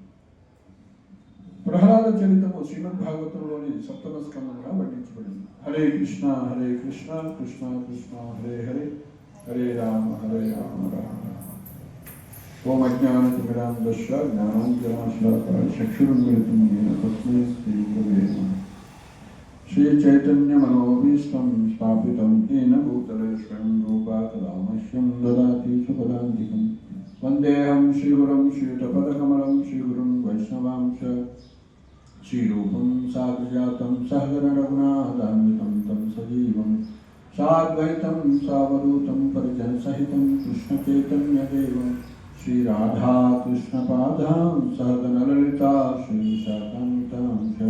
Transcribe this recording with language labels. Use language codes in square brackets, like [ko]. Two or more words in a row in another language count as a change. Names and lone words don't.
[te] ప్రహ్లాద చరిత్రము శ్రీమద్ భాగవతంలోని 7వ స్కంధంగా వర్ణించబడింది. [sa] హరే కృష్ణ కృష్ణ కృష్ణ హరే హరే, హరే రామ రామ రామ. ఓం అజ్ఞానతిమిరాంధస్య జ్ఞానాంజనాశలాకర చక్షురున్మిలితం येन తస్మై శ్రీ గురవే నమః. శ్రీ చైతన్య మనోభీష్టం స్థాపితం येन భూతలే స్వయం రూపా తదా మహ్యం దదాతి సుపదాంతికం. వందేహం శ్రీగురం శ్రీయుతపదకమలం శ్రీగురుం వైష్ణవాంశ श्रीरूपं साग्रजातं सहगणरघुनाथान्वितं तं सजीवं साद्वैतं सावधूतं परिजनसहितं कृष्णचैतन्यदेवं श्रीराधा कृष्णपादां सहगणललिता श्रीशाकान्वितां च.